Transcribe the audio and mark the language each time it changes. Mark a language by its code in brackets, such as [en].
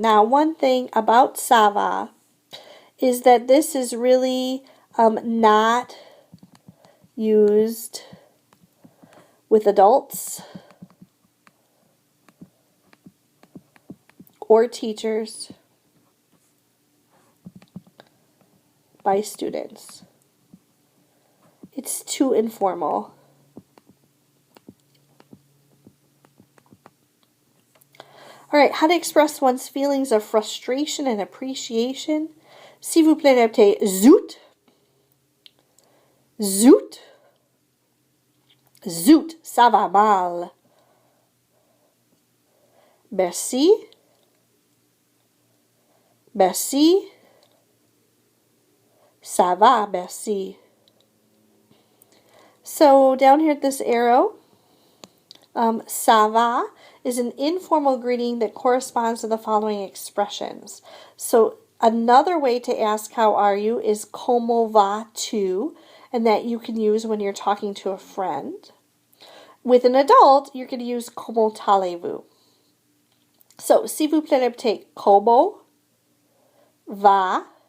[en] Now, one thing about ça va is that this is really not used with adults or teachers by students. It's too informal. All right, how to express one's feelings of frustration and appreciation. [fr] S'il vous plaît, répétez zoot. Zoot. Zoot, ça va mal. Merci. Merci. Ça va, merci. [en] So down here at this arrow, ça va is an informal greeting that corresponds to the following expressions. So another way to ask how are you is comment vas-tu, and that you can use when you're talking to a friend. With an adult, you're going to use comment allez-vous. [fr] So, s'il vous plaît, répétez comment vas-tu.